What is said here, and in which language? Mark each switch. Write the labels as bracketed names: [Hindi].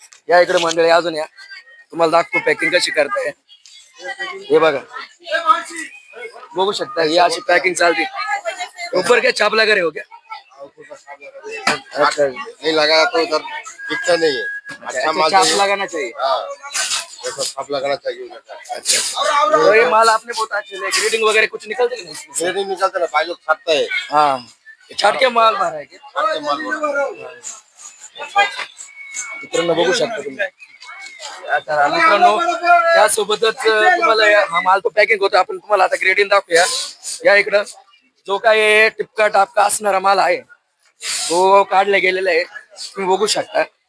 [Marathi] या इकडे मंडळी अजून या, तुम्हाला दाखवतो पॅकिंग कशी करताय. हे बघा बघू शकता, ही अशी पॅकिंग चालते. [Hindi] ऊपर क्या छाप लगा रहे हो क्या? अच्छा नहीं लगाया तो उधर दिखता नहीं है। अच्छा माल छाप चाहिए, लगाना चाहिए. हाँ ऐसा छाप लगाना चाहिए उधर। तो ये माल आपने बहुत अच्छे से ग्रेडिंग वगैरह कुछ निकलते कि नहीं इसमें? फिर नहीं निकलता ना, भाई लोग छापता है, हाँ छाट के माल भरा है क्या? छाप के माल बोला। [Marathi] मित्रांनो बघू शकता तुम्ही. आता मित्रांनो त्यासोबतच तुम्हाला हा माल तो पॅकिंग होतो. आपण तुम्हाला आता ग्रेडिंग दाखवूया. या इकडं जो काय टिपका टापका असणारा माल आहे तो काढला गेलेला आहे, तुम्ही बघू शकता.